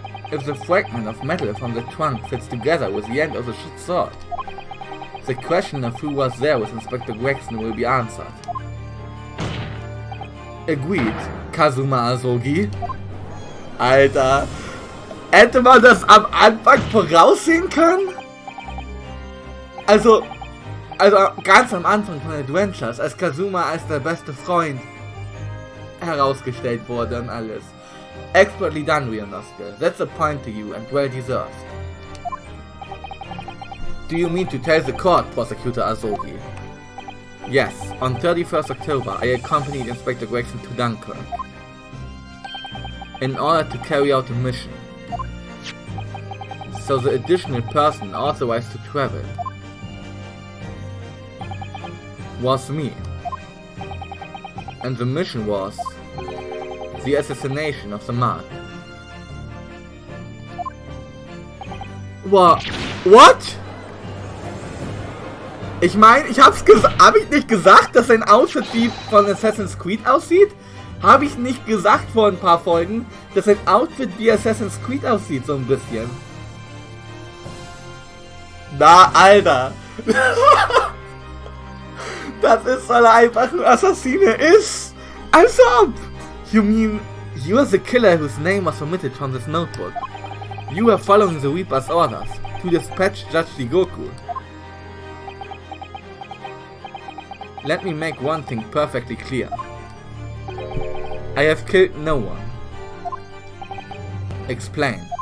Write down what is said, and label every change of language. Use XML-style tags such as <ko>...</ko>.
<en>If the fragment of metal from the trunk fits together with the end of the sword, the question of who was there with Inspector Gregson will be answered. Agreed, Kazuma Asogi.</en> <de>Alter, hätte man das am Anfang voraussehen können? Also ganz am Anfang von Adventures, als Kazuma als der beste Freund herausgestellt wurde und alles.</de> <en>Expertly done, Ryunosuke. That's a point to you and well deserved. Do you mean to tell the court, Prosecutor Asogi? Yes, on 31st October I accompanied Inspector Gregson to Dunkirk in order to carry out a mission. So the additional person authorized to travel was me. And the mission was the assassination of the Mark. What?</en> <de>Ich meine, hab ich nicht gesagt, dass sein Outfit wie von Assassin's Creed aussieht? Habe ich nicht gesagt vor ein paar Folgen, dass sein Outfit wie Assassin's Creed aussieht, so ein bisschen? Na, Alter! Das ist, weil er einfach ein Assassine ist! Als ob!</de> <en>You mean, you are the killer whose name was omitted from this notebook. You were following the Reaper's orders to dispatch Judge Jigoku. Let me make one thing perfectly clear. I have killed no one. Explain.</en>